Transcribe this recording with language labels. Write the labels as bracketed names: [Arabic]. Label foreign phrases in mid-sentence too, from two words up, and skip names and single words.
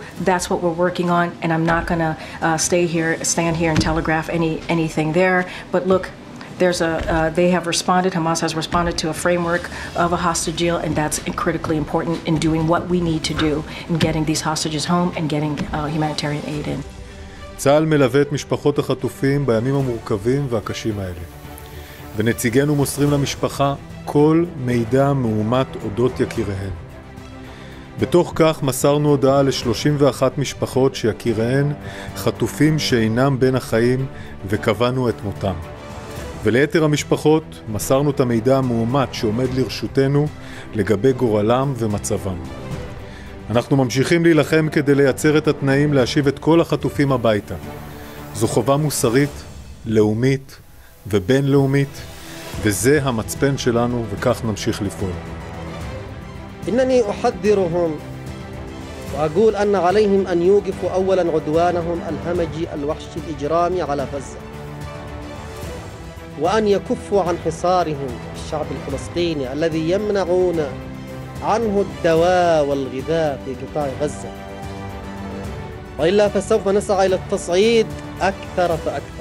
[English] That's what we're working on, and I'm not going to stand here and telegraph anything there. But look, they have responded. Hamas has responded to a framework of a hostage deal, and that's critically important in doing what we need to do in getting these hostages home and getting humanitarian aid in. [Hebrew] צה"ל מלווה את משפחות החטופים בימים המורכבים והקשים האלה. ונציגינו מוסרים למשפחה כל מידע מאומת אודות יקיריהן. בתוך כך מסרנו הודעה ל-31 משפחות שיקיריהן חטופים שאינם בין החיים וקבענו את מותם. וליתר המשפחות מסרנו את המידע המאומת שעומד לרשותנו לגבי גורלם ומצבם. אנחנו ממשיכים להילחם כדי לייצר את התנאים להשיב את כל החטופים הביתה. זו חובה מוסרית, לאומית ובינלאומית, וזה המצפן שלנו וכך נמשיך לפעול. [Arabic] إنني أحذرهم وأقول أن عليهم أن يوقفوا أولاً عدوانهم الهمجي الوحشي الإجرامي على غزة وأن يكفوا عن حصارهم الشعب الفلسطيني الذي يمنعون عنه الدواء والغذاء في قطاع غزة وإلا فسوف نسعى إلى التصعيد أكثر فأكثر.